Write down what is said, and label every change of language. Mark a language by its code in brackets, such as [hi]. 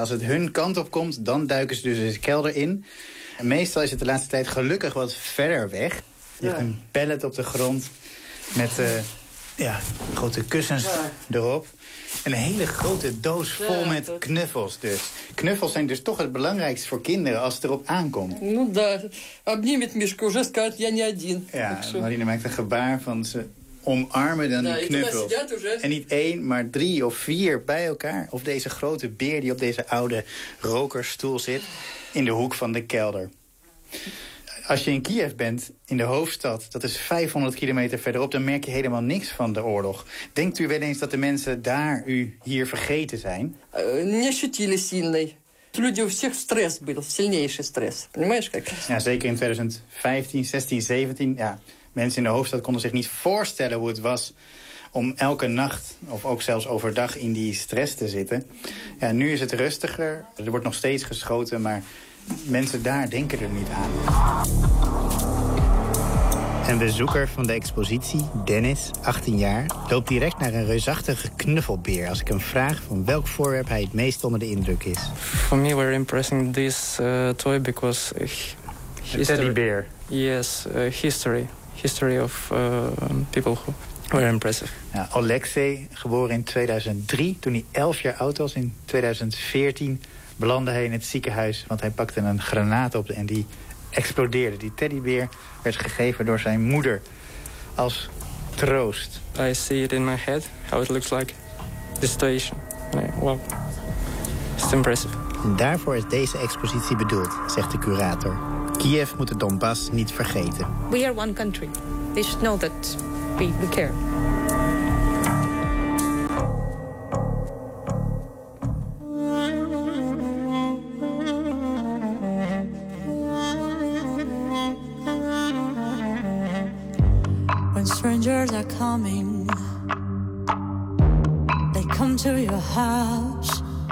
[nl] Als het hun kant op komt, dan duiken ze dus de kelder in. En meestal is het de laatste tijd gelukkig wat verder weg. Je hebt een pallet op de grond met. Ja, grote kussens erop. En een hele grote doos vol met knuffels dus. Knuffels zijn dus toch het belangrijkste voor kinderen als het erop aankomt. [ru] Ну да, обнимет Мишку, уже скажет, я не один. [nl] Ja, Marina maakt een gebaar van ze omarmen dan die knuffels. En niet één, maar drie of vier bij elkaar. Of deze grote beer die op deze oude rokersstoel zit in de hoek van de kelder. Als je in Kiev bent, in de hoofdstad, dat is 500 kilometer verderop, dan merk je helemaal niks van de oorlog. Denkt u wel eens dat de mensen daar u hier vergeten zijn? [ru] Не ощутили сильный. Люди у всех стресс был, сильнейший стресс. Понимаешь как? [nl] Ja, zeker in 2015, 16, 17. Ja, mensen in de hoofdstad konden zich niet voorstellen hoe het was om elke nacht, of ook zelfs overdag, in die stress te zitten. Ja, nu is het rustiger. Er wordt nog steeds geschoten, maar mensen daar denken er niet aan. Een bezoeker van de expositie, Dennis, 18 jaar, loopt direct naar een reusachtige knuffelbeer als ik hem vraag van welk voorwerp hij het meest onder de indruk is. [en] For me were impressing this toy because history. A teddy bear. Yes, history. History of people who were impressive. [nl] Ja, Alexei, geboren in 2003, toen hij 11 jaar oud was in 2014. Belandde hij in het ziekenhuis, want hij pakte een granaat op en die explodeerde. Die teddybeer werd gegeven door zijn moeder als troost. [en] I see it in my head, how it looks like. The situation. Wow. It's impressive. [nl] En daarvoor is deze expositie bedoeld, zegt de curator. Kiev moet de Donbass niet vergeten. [en] We are one country. They should know that be the care. When strangers are coming, they come to your house.